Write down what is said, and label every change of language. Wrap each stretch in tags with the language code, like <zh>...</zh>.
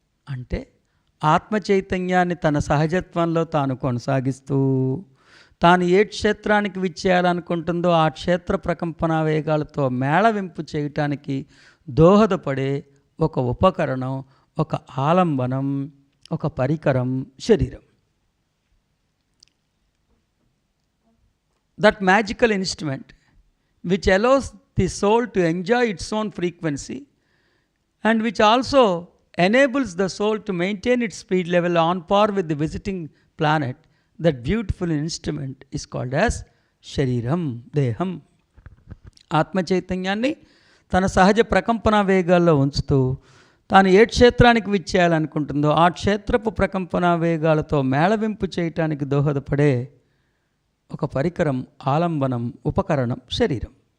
<te>అంటే ఆత్మ చైతన్యాన్ని తన సహజత్వంలో తాను కొనసాగిస్తూ తాను ఏ క్షేత్రానికి విచ్చేయాలనుకుంటుందో ఆ క్షేత్ర ప్రకంపన వేగాలతో మేళవింపు చేయటానికి దోహదపడే ఒక ఉపకరణం, ఒక ఆలంబనం, ఒక పరికరం శరీరం.</te> <en>That magical instrument which allows the soul to enjoy its own frequency and which also enables the soul to maintain its speed level on par with the visiting planet, that beautiful instrument is called as shariram, deham.</en> <te>ఆత్మ చైతన్యాన్ని తన సహజ ప్రకంపన వేగాల్లో ఉంచుతూ తాను ఏ క్షేత్రానికి విచ్చేయాలనుకుంటుందో ఆ క్షేత్రపు ప్రకంపన వేగాలతో మేళవింపు చేయటానికి దోహదపడే ఒక పరికరం, ఆలంబనం, ఉపకరణం శరీరం.</te>